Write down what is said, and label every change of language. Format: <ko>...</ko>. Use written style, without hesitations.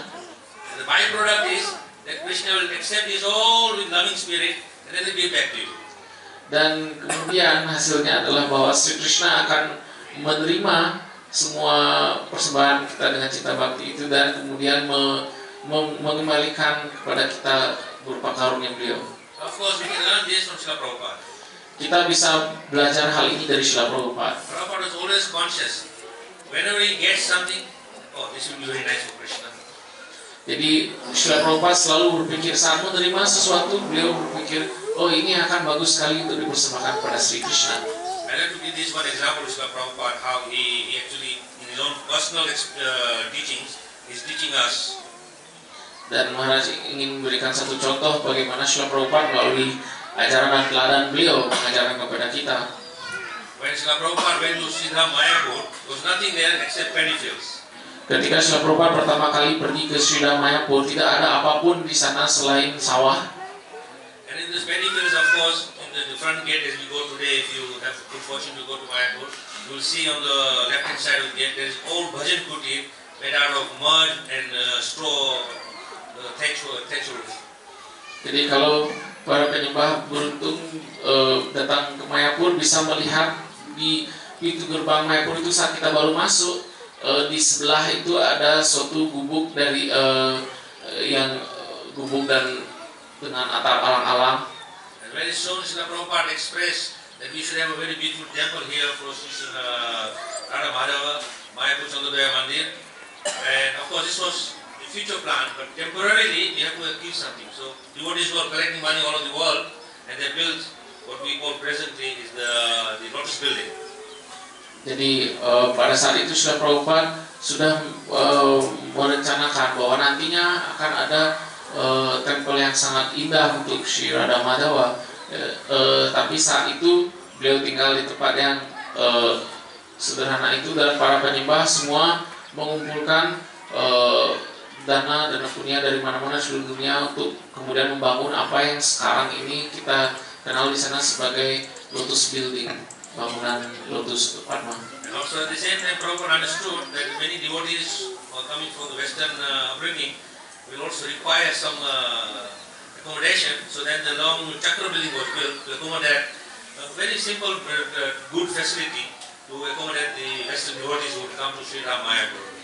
<en>And the byproduct is that Krishna will accept this all with loving spirit and then will give back to you.</en> <id>Dan kemudian hasilnya adalah bahwa Sri Krishna akan menerima semua persembahan kita dengan cinta bakti itu dan kemudian mengembalikan kepada kita berupa karunia beliau.</id> <en>Of course, we can learn this from Srila Prabhupada.</en> <id>Kita bisa belajar hal ini dari Srila Prabhupada.</id> <en>Prabhupada is always conscious. Whenever he gets something, this will be very nice for Krishna.</en> <id>Jadi Srila Prabhupada selalu berpikir saat menerima sesuatu, beliau berpikir, oh ini akan bagus sekali untuk dipersembahkan kepada Sri Krishna.</id> <en>I'd like to give this one example of Srila Prabhupada, how he actually, in his own personal teachings, is teaching us.</en> <id>Dan Maharaj ingin memberikan satu contoh bagaimana Srila Prabhupada melalui ajaran dan teladan beliau mengajarkan kepada kita.</id> <en>When Srila Prabhupada went to Siddha Mayapur, there was nothing there except paddy fields.</en> <id>Ketika Srila Prabhupada pertama kali pergi ke Siddha Mayapur, tidak ada apapun di sana selain sawah.</id> <en>And in this paddy fields, of course, in the front gate as we go today, if you have good fortune to go to Mayapur, you will see on the left-hand side of the gate there is old bhajan kuti made out of mud and straw, thatch roof.</en> <id>Jadi kalau para penyembah beruntung datang ke Mayapur bisa melihat di pintu gerbang Mayapur itu saat kita baru masuk, di sebelah itu ada suatu gubuk dari yang gubuk dan dengan atap alang-alang.</id> <en>And very soon Srila Prabhupada expressed that we should have a very beautiful temple here for Sri Radha Madhava, Mayapur Chandrodaya Mandir. And of course this was a future plan, but temporarily we have to achieve something. So devotees were collecting money all over the world and they built what we call presently is the Lotus building.</en> <id>Jadi pada saat itu Srila Prabhupada sudah merencanakan bahwa nantinya akan ada tempel yang sangat indah untuk Sri Radha Madhava. Tapi saat itu beliau tinggal di tempat yang sederhana itu, dan para penyembah semua mengumpulkan dana punya dari mana-mana seluruh dunia untuk kemudian membangun apa yang sekarang ini kita kenal di sana sebagai Lotus Building, bangunan Lotus Padma.</id> <en>And also at the same time, Prabhupada understood that many devotees who are coming from the Western upbringing will also require some accommodation. So then the long chakra building was built to accommodate a very simple but good facility to accommodate the Western devotees who would come to Sri Ram Mayapur.</en>